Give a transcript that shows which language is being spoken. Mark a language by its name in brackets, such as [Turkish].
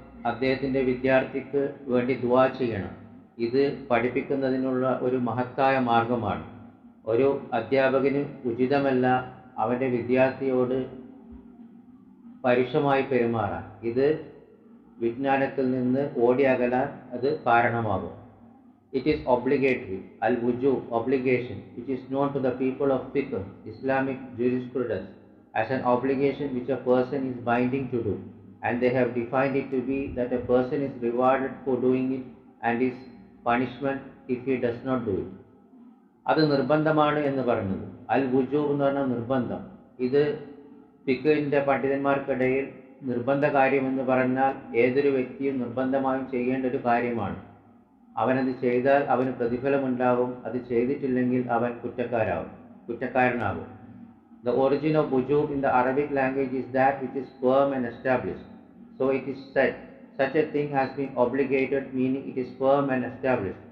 [Malayalam] അദ്ദേഹത്തിൻ്റെ വിദ്യാർത്ഥിക്ക് വേണ്ടി ദുആ ചെയ്യണം. ഇത് പഠിപ്പിക്കുന്നതിനുള്ള ഒരു മഹത്തായ മാർഗമാണ്. ഒരു അധ്യാപകന് ഉചിതമല്ല അവൻ്റെ വിദ്യാർത്ഥിയോട് പരുഷമായി പെരുമാറാൻ. ഇത് വിജ്ഞാനത്തിൽ നിന്ന് ഓടിയകലാൻ അത് കാരണമാകും. [English] It is obligatory, al-wujub, obligation, which is known to the people of fiqh, Islamic jurisprudence, as an obligation which a person is binding to do, and they have defined it to be that a person is rewarded for doing it and is punishment if he does not do it. [Malayalam] അത് നിർബന്ധമാണ് എന്ന് പറഞ്ഞത്. അൽ വുജൂബ് എന്ന് പറഞ്ഞാൽ നിർബന്ധം. ഇത് ഫിഖിന്റെ പണ്ഡിതന്മാർക്കിടയിൽ നിർബന്ധ കാര്യമെന്ന് പറഞ്ഞാൽ ഏതൊരു വ്യക്തിയും നിർബന്ധമായും ചെയ്യേണ്ട ഒരു കാര്യമാണ്. അവനത് ചെയ്താൽ അവന് പ്രതിഫലമുണ്ടാകും. അത് ചെയ്തിട്ടില്ലെങ്കിൽ അവൻ കുറ്റക്കാരനാകും. [English] The origin of wujub in the Arabic language is that which is firm and established. So it is said, such a thing has been obligated, meaning it is firm and established.